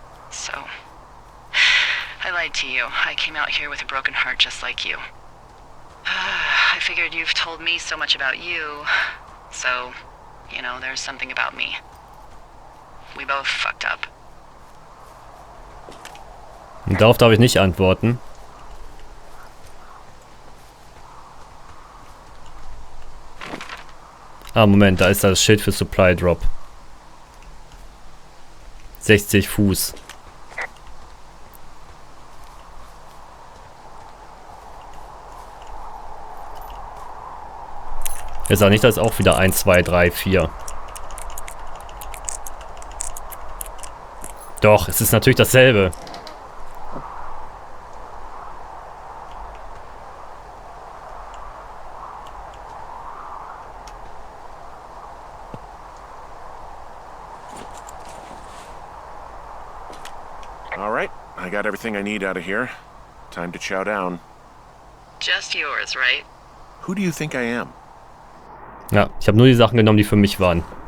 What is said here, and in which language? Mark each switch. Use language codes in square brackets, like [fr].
[en] So, I lied to you. I came out here with a broken heart just like you. I figured you've told me so much about you, so, you know, there's something about me. We both fucked up. [de] Und darauf darf ich nicht antworten. Ah, Moment, da ist das Schild für Supply Drop. 60 Fuß. Jetzt sag nicht, das ist auch wieder 1, 2, 3, 4. Doch, es ist natürlich dasselbe. [en] Alright, I got everything I need out of here. Time to chow down. Just yours, right? Who do you think I am? [de] Ja, ich habe nur die Sachen genommen, die für mich waren.